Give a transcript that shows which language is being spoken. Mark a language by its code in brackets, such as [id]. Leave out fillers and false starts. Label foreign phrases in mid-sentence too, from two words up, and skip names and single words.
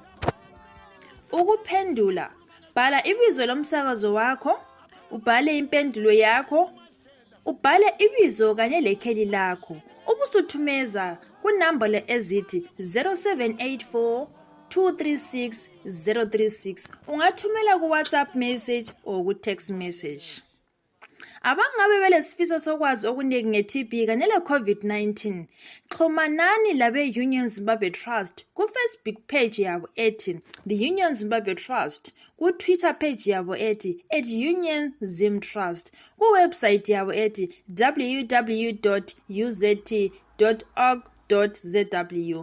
[nd] Ukuphendula, bhala ibizo lomsakazo wakho, ubhale impendulo yakho, ubhale ibizo kanye lekheli lakho, ubusuthumeza kunambolo ezithi 0784 236 036. Ungathumela ku WhatsApp [en] message or [nd] ku [en] text message. [nd] Abangabe belesifiso sokwazi okuningi nge-TB kanye le-COVID-19, xhumanani labe Union Zimbabwe Trust ku Facebook page yabo ethi The Union Zimbabwe Trust, ku Twitter page yabo ethi @UnionZimTrust, ku website yabo ethi www.uzt.org.zw.